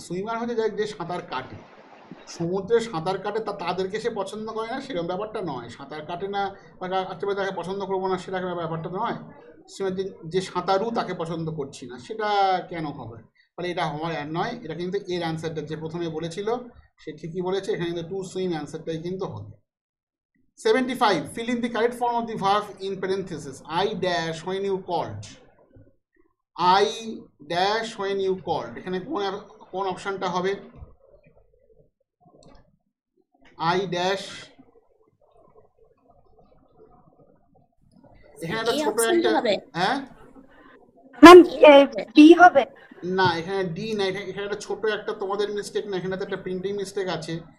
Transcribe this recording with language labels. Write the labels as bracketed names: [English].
[Bangla] Swimmer হচ্ছে যে সাঁতার কাটে, সমুদ্রে সাঁতার কাটে, তাদেরকে সে পছন্দ করে না, সেরকম ব্যাপারটা নয়। সাঁতার কাটে না বা আচ্ছা তাকে পছন্দ করবো না, সেরকম ব্যাপারটা নয়। যে সাঁতারু তাকে পছন্দ করছি না, সেটা কেন হবে? ফলে এটা হওয়ার আর নয়, এটা কিন্তু এর অ্যান্সারটা যে প্রথমে বলেছিল সে ঠিকই বলেছে, এখানে কিন্তু টু সুইম অ্যান্সারটাই কিন্তু হবে। [English] 75 fill in the correct form of the verb in parenthesis. I dash when you called. I dash when you called, [Bangla] এখানে কোন অপশনটা হবে? [English] I dash, [Bangla] এখানে একটা ছোট একটা, হ্যাঁ ম্যাম বি হবে না, এখানে ডি না, এখানে একটা ছোট একটা তোমাদের মিস্টেক না, এখানে একটা প্রিন্টিং মিস্টেক আছে।